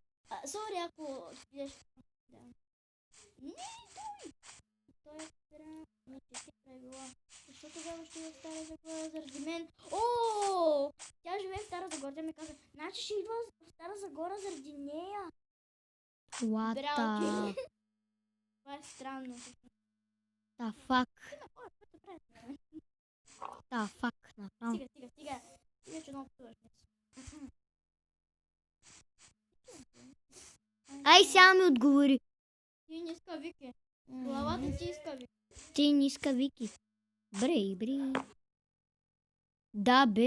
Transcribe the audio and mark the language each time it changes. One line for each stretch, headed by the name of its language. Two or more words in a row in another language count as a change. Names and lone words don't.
Bulgarian: Сори, ако идеш... Да. Не, той е спира... Не, че правила. Защо тогава ще идва в Стара Загора заради мен? О! Тя живее в Стара Загора. Тя ми каза, значи ще идва в Стара Загора заради нея.
English: What the...
Bulgarian: Това е странно.
English: The fuck.
Bulgarian: Има хора, които правят това.
English: The fuck.
Bulgarian: Направо. Стига. Стига, че много пътуваш днес. Ай, сега ми отговори. Ти не иска Вики. Главата ти иска Вики. Ти не иска Вики. Бри. Да, бе.